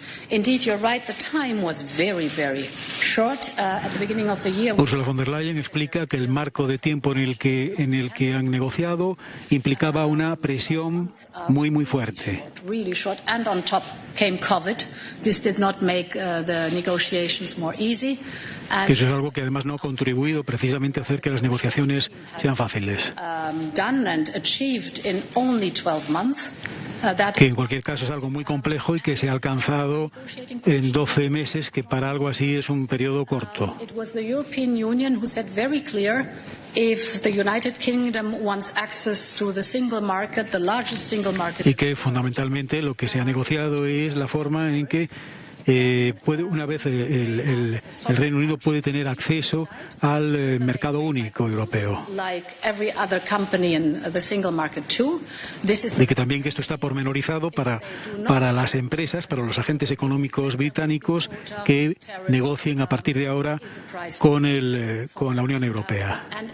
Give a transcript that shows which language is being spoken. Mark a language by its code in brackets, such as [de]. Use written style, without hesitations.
[en] Indeed, you're right, the time was very, very short. At the beginning of the year... [es] Ursula von der Leyen explica que el marco de tiempo en el que han negociado implicaba una presión muy, muy fuerte. [en] Really short, and on top came COVID. This did not make the negotiations more easy. [es] Que eso es algo que además no ha contribuido precisamente a hacer que las negociaciones sean fáciles. [en] Done and achieved in only 12 months. [es] Que en cualquier caso es algo muy complejo y que se ha alcanzado en 12 meses, que para algo así es un periodo corto. [en] It was the European Union who said very clear, if the United Kingdom wants access to the single market, the largest single market. [es] Y que fundamentalmente lo que se ha negociado es la forma en que una vez el Reino Unido puede tener acceso al mercado único europeo. De que también que esto está pormenorizado para las empresas, para los agentes económicos británicos que negocien a partir de ahora con la Unión Europea.